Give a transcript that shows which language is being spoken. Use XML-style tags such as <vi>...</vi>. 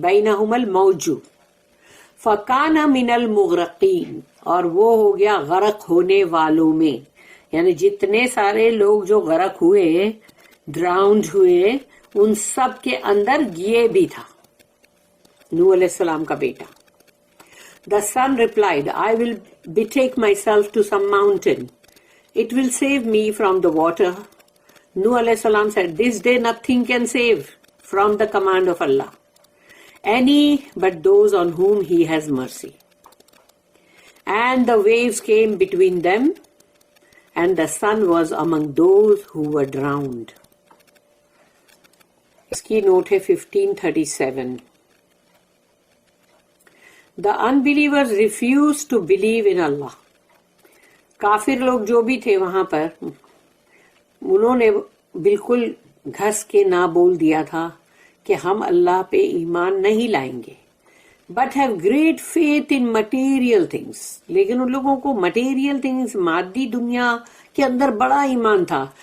<ar>بینہما الموج فکان من المغرقین,</ar> <ur>اور وہ ہو گیا غرق ہونے والوں میں. یعنی جتنے سارے لوگ جو غرق ہوئے, ڈراؤنڈ ہوئے, ان سب کے اندر یہ بھی تھا نوح علیہ السلام کا بیٹا.</ur> <en>The son replied, I will betake myself to some mountain. It will save me from the water. Nuh alayhi salam said, this day nothing can save from the command of Allah, any but those on whom He has mercy. And the waves came between them, and the son was among those who were drowned.</en> <ur>Iski note hai 1537.</ur> <en>The unbelievers refused to believe in Allah.</en> <ur>کافر لوگ جو بھی تھے وہاں پر, انہوں نے بالکل گھس کے نہ بول دیا تھا کہ ہم اللہ پہ ایمان نہیں لائیں گے.</ur> <en>But have great faith in material things.</en> <ur>لیکن ان لوگوں کو مٹیریل تھنگس، مادی دنیا کے اندر بڑا ایمان تھا.</ur>